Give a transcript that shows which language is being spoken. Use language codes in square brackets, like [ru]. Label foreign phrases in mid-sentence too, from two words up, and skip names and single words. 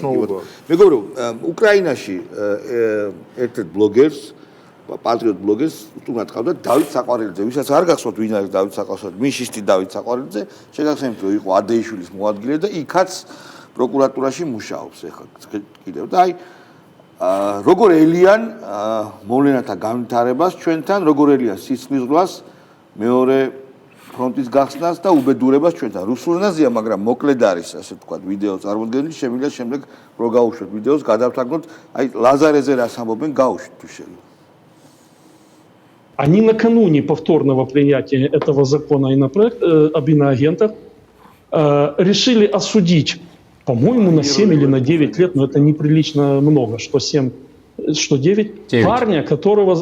[ka] მეგონი უკრაინაში ერთ-ერთ ბლოგერს პატრიოტ ბლოგერს თუნდაც ყავდა დავით საყვარელიძე, ვისაც არ გახსოვთ ვინ არის დავით საყვარელიძე, მინშისტი დავით საყვარელიძე, შეგახსენებთ რომ იყო ადეიშვილის მოადგილე და იქაც პროკურატურაში მუშაობს ეხლა კიდევ და აი როგორ ელიან მოვლენათა განვითარებას ჩვენთან, როგორ ელიან სისხლისღვრას, მეორე ფრონტის გახსნას და უბედურებას ჩვენთან. რუსულ ენაზეა, მაგრამ მოკლედ არის, ასე ვთქვათ, ვიდეო წარმოდგენილი, შემიძლია შემდეგ რო გაუშვათ ვიდეოს, გადავთარგმნოთ, აი ლაზარეზე რას ამბობენ, გაუშვით თუ შეიძლება. [ru] Они накануне повторного принятия этого закона об иноагентах решили осудить, по-моему, на 7 или на 9 лет, но это неприлично много, что 7, что 9, 9.